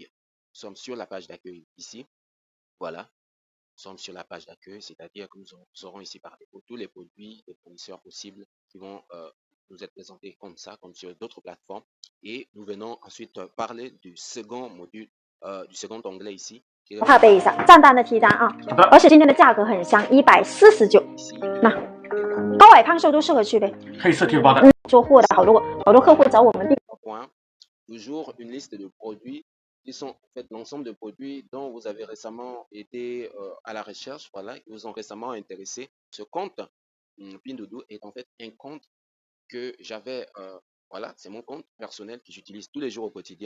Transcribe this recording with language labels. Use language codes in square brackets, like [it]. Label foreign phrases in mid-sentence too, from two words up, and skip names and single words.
[fr] Nous sommes sur la page d'accueil ici. Voilà, nous sommes sur la page d'accueil, c'est-à-dire que nous aurons ici par défaut tous les produits, les fournisseurs possibles qui vont nous être présentés comme ça, comme sur d'autres plateformes. Et nous venons ensuite parler du second module, du second onglet ici. [zh] 怕背一下赞单的提单啊，而且今天的价格很香，149。那高矮胖瘦都适合去背。黑色贴包的。做货的好多客户找我们订。 [fr] Toujours une liste de produits qui sont en fait l'ensemble de produits dont vous avez récemment été à la recherche, voilà, qui vous ont récemment intéressé. Ce compte Pinduoduo est en fait un compte que j'avais, voilà, c'est mon compte personnel que j'utilise tous les jours au quotidien.